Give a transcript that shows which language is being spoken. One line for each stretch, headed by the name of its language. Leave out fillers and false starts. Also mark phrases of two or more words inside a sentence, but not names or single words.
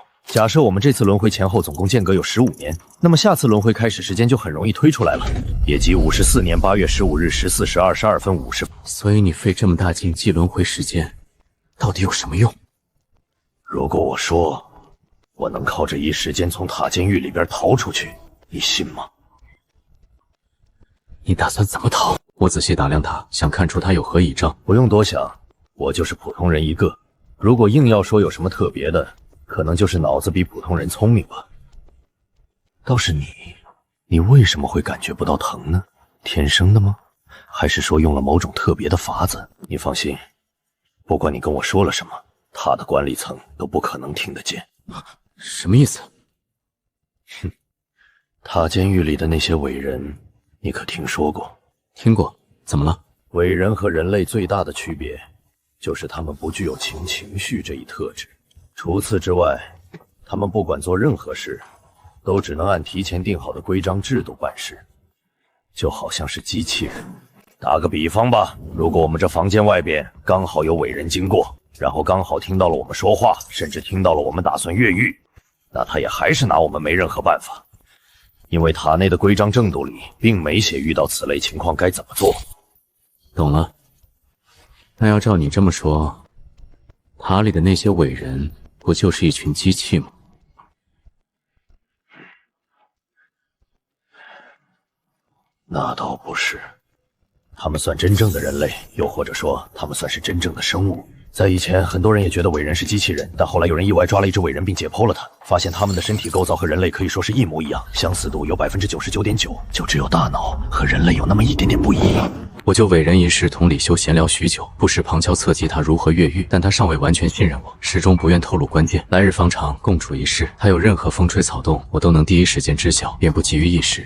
Chinese: 假設我們這次輪迴前後總共間隔有15年，那麼下次輪迴開始時間就很容易推出來了，也即54年8月15日14時22分50。所以你費這麼大勁記輪迴時間，到底有什麼用？如果我說我能靠着一時間從塔监獄裡邊逃出去，你信嗎？你打算怎麼逃？我仔細打量他，想看出他有何倚仗。不用多想，我就是普通人一个。如果硬要說有什麼特別的，可能就是腦子比普通人聰明吧。倒是你為什麼會感覺不到疼呢？天生的嗎？還是說用了某種特別的法子？你放心，不管你跟我說了什麼，他的管理層都不可能聽得見。什麼意思？哼，塔監獄裡的那些偉人，你可聽說過？聽過，怎麼了？偉人和人類最大的區別，就是他們不具有情緒這一特質。除此之外，他們不管做任何事，都只能按提前定好的規章制度辦事，就好像是機器人。打個比方吧，如果我們這房間外邊剛好有偉人經過，然後剛好聽到了我們說話，甚至聽到了我們打算越獄，那他也還是拿我們沒任何辦法。因為塔內的規章制度裡並沒寫遇到此類情況該怎麼做。懂了。那要照你這麼說，塔裡的那些偉人不就是一群機器嗎？那倒不是，他們算真正的人類，又或者說他們算是真正的生物。在以前，很多人也覺得偉人是機器人，但後來有人意外抓了一只偉人並解剖了它，發現他們的身體構造和人類可以說是一模一樣，相似度有99.9%，就只有大腦和人類有那麼一點點不一樣。我就伟人一事同李修閒聊許久，不時旁敲側擊他如何越獄，但他尚未完全信任我，始終不願透露關鍵。來日方長，共處一室，他有任何風吹草動，我都能第一時間知曉，便不急於一時。